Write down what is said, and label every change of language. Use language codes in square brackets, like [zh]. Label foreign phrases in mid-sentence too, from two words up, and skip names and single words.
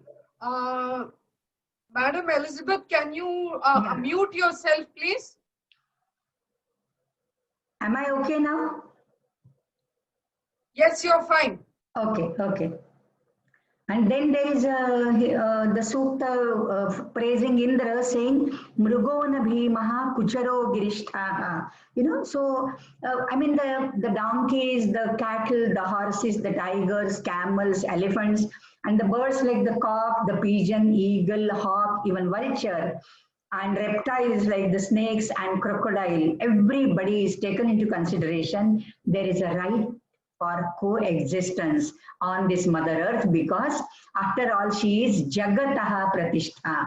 [en] Madam Elizabeth, can you mute yourself, please? Am I okay now? Yes, you're fine. Okay, okay. And then there is the sutta praising Indra, saying [sa] मृगो न भीमः कुचरो गिरिष्ठाः. [en] You know, so I mean the donkeys, the cattle, the horses, the tigers, camels, elephants, and the birds like the cock, the pigeon, eagle, hawk, even vulture, and reptiles like the snakes and crocodile. Everybody is taken into consideration. There is a right for coexistence on this Mother Earth, because after all, she is [sa] जगतः प्रतिष्ठा.